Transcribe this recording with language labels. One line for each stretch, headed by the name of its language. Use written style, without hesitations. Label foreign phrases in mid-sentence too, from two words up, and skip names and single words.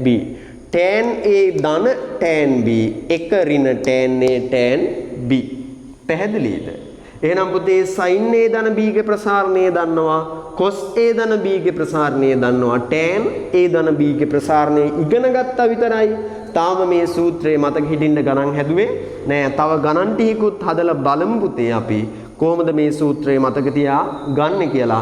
Sinhala: tan a ධන tan b එක ඍණ tan a tan b. පැහැදිලිද? එහෙනම් පුතේ sin a ධන b ගේ ප්‍රසාරණය දන්නවා. cos A ධන B ගේ ප්‍රසාරණය දන්නවා tan A ධන B ගේ ප්‍රසාරණය ඉගෙන ගත්තා විතරයි. තාම මේ සූත්‍රයේ මතක හිටින්න ගණන් හැදුවේ නෑ. තව ගණන් ටිකකුත් හදලා බලමු පුතේ අපි කොහොමද මේ සූත්‍රය මතක තියා ගන්න කියලා.